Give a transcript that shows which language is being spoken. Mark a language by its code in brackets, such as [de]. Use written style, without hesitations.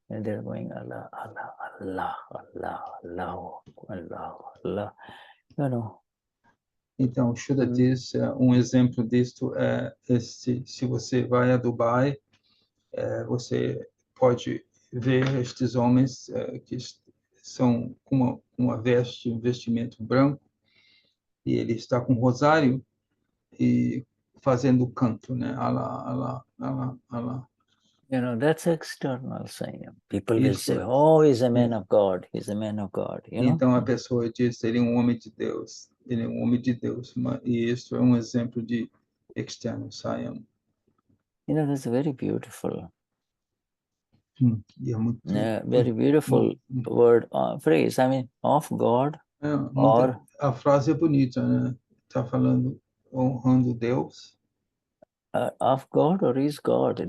[en] and they're going Allah, Allah, Allah, Allah, Allah, Allah, Allah, you know. [pt] Então, Shuddha diz, exemplo disto é se você vai a Dubai, você pode ver estes homens que são com uma veste, um vestimento branco, e ele está com um rosário e fazendo canto, né? [ar] Allah, Allah, Allah, Allah. [en] You know, that's external Saiyam. People will say, oh, he's a man of God, he's a man of God, you know. [pt] Então a pessoa diz, ele é um homem de Deus, ele é um homem de Deus, e isso é um exemplo de externo Saiyam. [en] You know, that's very beautiful. [pt] E é muito, [en] very beautiful word, phrase. I mean, of God. [pt] A frase é bonita, né? Tá falando, honrando Deus. [en] Of God or is God?